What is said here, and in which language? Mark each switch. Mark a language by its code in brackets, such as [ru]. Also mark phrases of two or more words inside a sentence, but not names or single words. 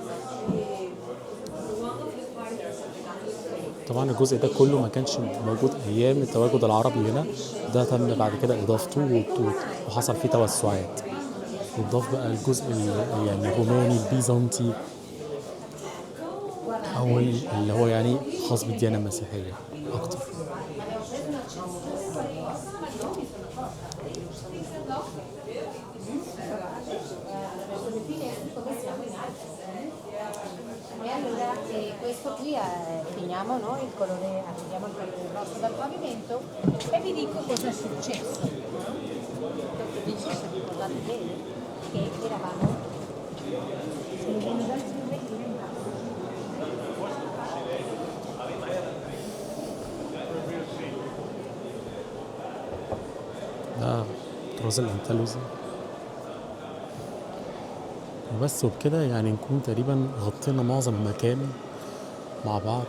[ar] طبعا الجزء ده كله ما كانش موجود ايام التواجد العربي هنا، ده تم بعد كده اضافته وحصل فيه توسعات، وضاف بقى الجزء يعني الروماني البيزنطي، او اللي هو يعني خاص بالديانه المسيحيه اكتر. [it] E allora questo qui finiamo no? Il colore, togliamo il colore rosso dal pavimento e vi dico cosa è successo. Non so se ricordate bene che eravamo sulle [ar] ده طراز الأندلسي. وبس وبكده يعني نكون تقريبا غطينا معظم المكان مع بعض.